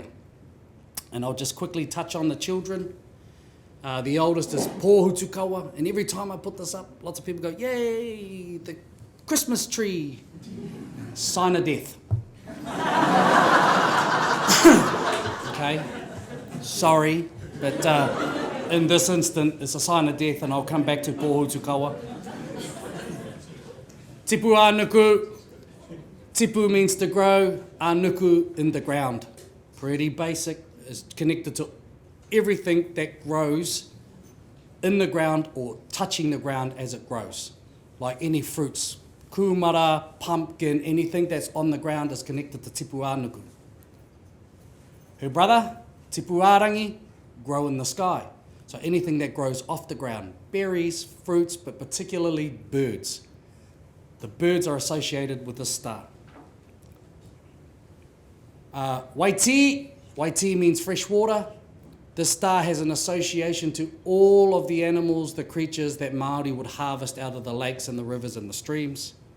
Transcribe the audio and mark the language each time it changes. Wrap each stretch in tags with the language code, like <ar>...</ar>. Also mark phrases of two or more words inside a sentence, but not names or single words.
<en>And I'll just quickly touch on the children. The oldest is Pōhutukawa, and every time I put this up, lots of people go, yay, the Christmas tree. Sign of death. Okay, sorry, but in this instant, it's a sign of death, and I'll come back to Pōhutukawa.</en> <mi>Tipu ānuku.</mi> <en>Tipu means to grow, ānuku in the ground. Pretty basic, it's connected to everything that grows in the ground or touching the ground as it grows, like any fruits. Kumara, pumpkin, anything that's on the ground is connected to</en> <mi>tipu ānuku.</mi> <en>Her brother,</en> <mi>tipu ārangi,</mi> <en>grow in the sky. So anything that grows off the ground, berries, fruits, but particularly birds. The birds are associated with this star. Waiti means fresh water. This star has an association to all of the animals, the creatures that Māori would harvest out of the lakes and the rivers and the streams.</en>